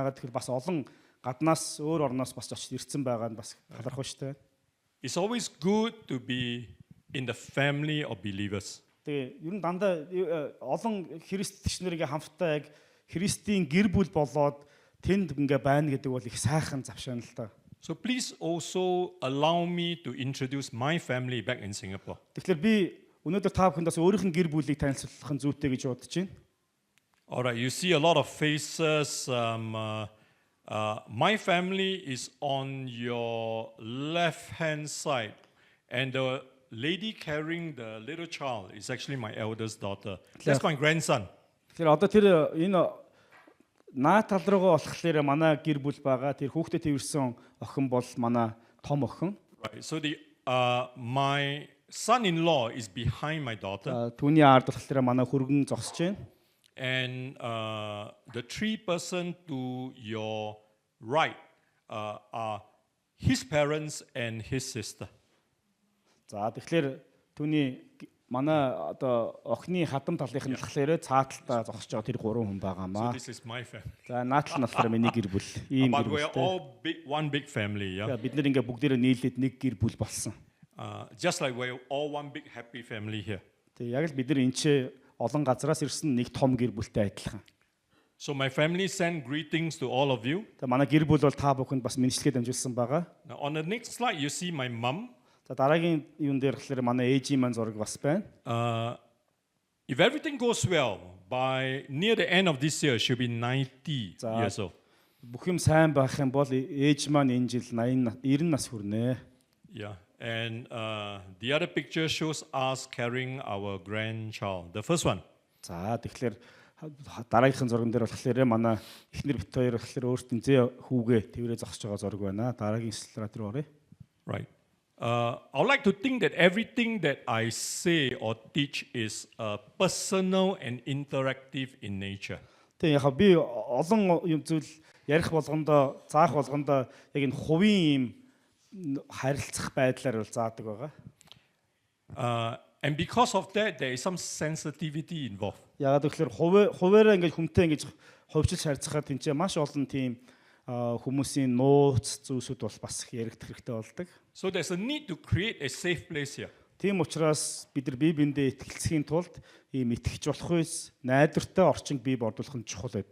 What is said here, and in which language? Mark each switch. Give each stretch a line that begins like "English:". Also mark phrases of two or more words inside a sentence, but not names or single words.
Mongolian: Ягаад гэвэл бас олон гаднаас өөр орноос бас очиж ирсэн байгаа нь бас талархав шүү дээ.
English: It's always good to be in the family of believers.
Mongolian: Тэгээ ер нь дандаа олон христчнэрийн хамтдаа яг Христийн гэр бүл болоод тэнд ингээ байна гэдэг бол их сайхан завшаана л та.
English: So please also allow me to introduce my family back in Singapore.
Mongolian: Тэгэхээр би өнөөдөр та бүхэндээс өөрийнх нь гэр бүлийг танилцуулах нь зүйтэй гэж бодож байна.
English: All right, you see a lot of faces. My family is on your left-hand side, and the lady carrying the little child is actually my eldest daughter. That's my grandson.
Mongolian: Тэгэхээр одоо тэр энэ наа тал руугаа болохлээр манай гэр бүл байгаа. Тэр хүүхдэд тэрсэн охин бол манай том охин.
English: Right. So my son-in-law is behind my daughter.
Mongolian: Түүний ард болохоор манай хөргөн зогсож байна.
English: And the three person to your right are his parents and his sister.
Mongolian: За тэгэхээр түүний манай одоо охины хадам талынх нь болохоор цааталтаа зогсож байгаа тэр гурван хүн
English: So
Mongolian: байгаамаа.
English: this is my family.
Mongolian: За наатал нь болохоор миний гэр бүл. Ийм
English: But
Mongolian: гэр
English: we are
Mongolian: бүлтэй.
English: all one big family, yeah.
Mongolian: Бид нэр ингээ бүгдээрээ нийлээд нэг гэр бүл болсон.
English: Just like we're all one big happy family here.
Mongolian: Тэгээ яг л бид нар энэ ч олон газараас ирсэн нэг том гэр бүлтэй адилхан.
English: So my family send greetings to all of you.
Mongolian: Тэгээ манай гэр бүл бол та бүхэнд бас мэдчилгээ дамжуулсан байгаа.
English: Now on the next slide, you see my mom.
Mongolian: За дараагийн юун дээр болохоор манай ээжийн маань зураг бас байна.
English: If everything goes well, by near the end of this year, she'll be 90 years old.
Mongolian: Бүх юм сайн байх юм бол ээж маань энэ жил 90 нас хүрнэ.
English: Yeah. And the other picture shows us carrying our grandchild. The first one.
Mongolian: За тэгэхээр дараагийнхын зурган дээр болохоор манай эхнэр бит хоёр болохоор өөртөө хүүгээ тэрвэрээ зогсож байгаа зураг байна. Дараагийн слайд руу оръё.
English: Right. I would like to think that everything that I say or teach is personal and interactive in nature.
Mongolian: Тэгээ яг би олон юм зүйл ярих болгондоо заах болгондоо яг энэ хувийн юм харилцах байдлаар бол заадаг байгаа.
English: And because of that, there is some sensitivity involved.
Mongolian: Ягаад гэвэл хуваараа ингэж хүнтэй ингэж хувьчилж харьцахад тэнцээ маш олон тийм хүмүүсийн нууц зүйлсүүд бол бас яригдах хэрэгтэй болдог.
English: So there's a need to create a safe place here.
Mongolian: Тийм учраас бид нар бие биендээ итгэлцхийн тулд ийм итгэж болох үс найдвартай орчинг бий бодлох нь чухал байдаг.